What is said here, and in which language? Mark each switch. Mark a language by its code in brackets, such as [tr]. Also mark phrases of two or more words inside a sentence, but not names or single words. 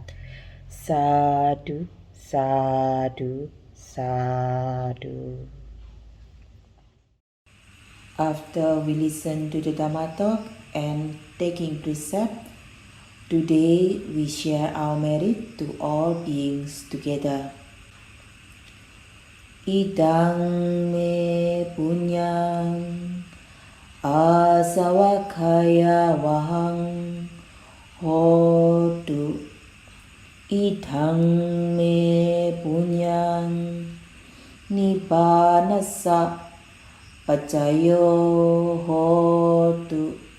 [pi] Sadhu, sadhu, sadhu. [en] After we listen to the Dhamma talk and taking precept, today we share our merit to all beings together. [pi] Idang me punyang asawakaya wahang hotu. Idang me punyang nibbanasa pacayo hotu.